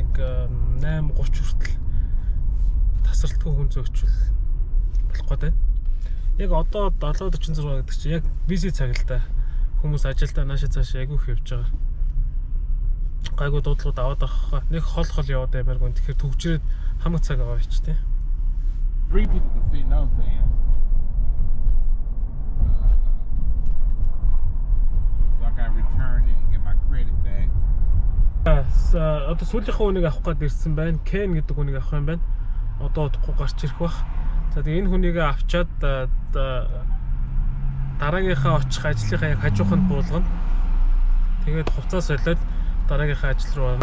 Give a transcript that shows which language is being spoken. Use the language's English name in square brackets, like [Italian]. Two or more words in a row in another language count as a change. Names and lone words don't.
[Mongolian] За нэг 8:30 хүртэл тасралтгүй хүн зөөгчүүл болох гээд байна. Яг одоо 7:46 гэдэг чинь яг busy цаг л да. Хүмүүс ажилдаа наашаа цаашаа айгүйх явж байгаа. Гайгүй дуудлагууд аваад авах. Нэг хол яваад баймааргүй. Тэгэхээр төгжрээд хамаг цаг аваа ч тийм. [English] 3 people can fit in those vans. So I got returned it and get my credit back. [Mongolian] Одоо сүүлийнхээ үнийг авах гээд ирсэн байна. Ken гэдэг үнийг авах юм байна. Одоо удахгүй гарч ирэх бах. За тэгээ энэ хүнийг авчаад дараагийнхаа очих ажлынхаа яг хажууханд буулгана. Тэгээд хувцас солиод дараагийнхаа ажил руу орно.